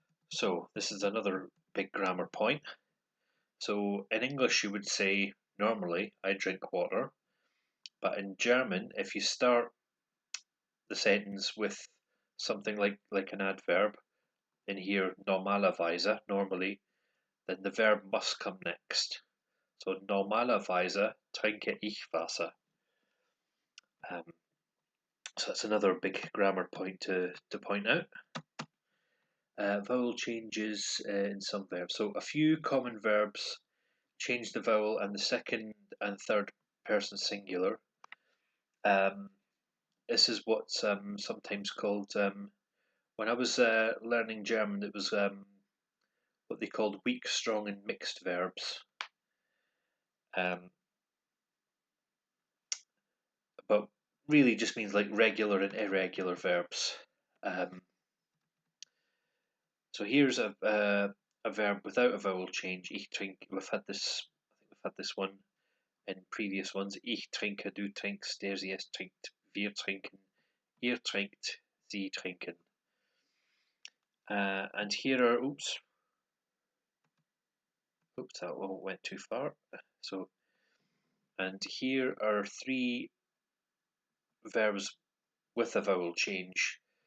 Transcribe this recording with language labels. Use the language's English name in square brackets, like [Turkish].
[English] So this is another big grammar point. So in English you would say, normally, I drink water. But in German, if you start the sentence with something like an adverb, in here normalerweise, normally, then the verb must come next. [German] So normalerweise trinke ich Wasser. [English] So that's another big grammar point to point out. Vowel changes in some verbs. So a few common verbs change the vowel and the second and third person singular. This is what's sometimes called, when I was learning German, it was what they called weak, strong, and mixed verbs. But really just means like regular and irregular verbs. So here's a verb without a vowel change. [German] Ich trinke. [English] We've had this. I think we've had this one in previous ones. [German] Ich trinke, du trinkst, der sie es trinkt, wir trinken, ihr trinkt, sie trinken. [English] And here are oops, that one went too far. So, and here are three verbs with a vowel change.